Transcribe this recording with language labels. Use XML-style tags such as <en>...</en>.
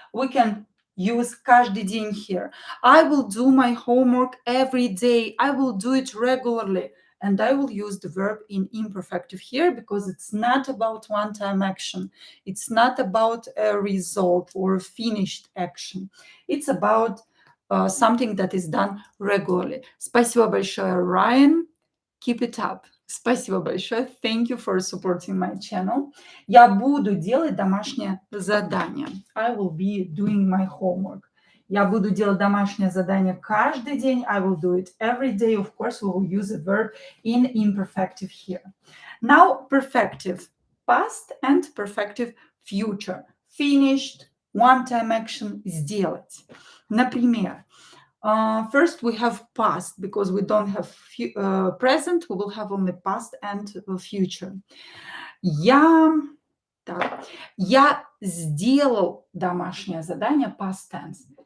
<en>We can use</en> <ru>каждый день</ru> <en>here. I will do my homework every day. I will do it regularly. And I will use the verb in imperfective here because it's not about one-time action. It's not about a result or a finished action. It's about something that is done regularly.</en> <ru>Спасибо большое, Ryan.</ru> <en>Keep it up.</en> <ru>Спасибо большое.</ru> <en>Thank you for supporting my channel.</en> <ru>Я буду делать домашнее задание.</ru> <en>I will be doing my homework.</en> <ru>Я буду делать домашнее задание каждый день.</ru> <en>I will do it every day. Of course, we will use a verb in imperfective here. Now, perfective past and perfective future. Finished, one-time action, сделать. Например, first we have past because we don't have present. We will have only past and future.</en> <ru>Я сделал домашнее задание,</ru> <en>past tense.</en>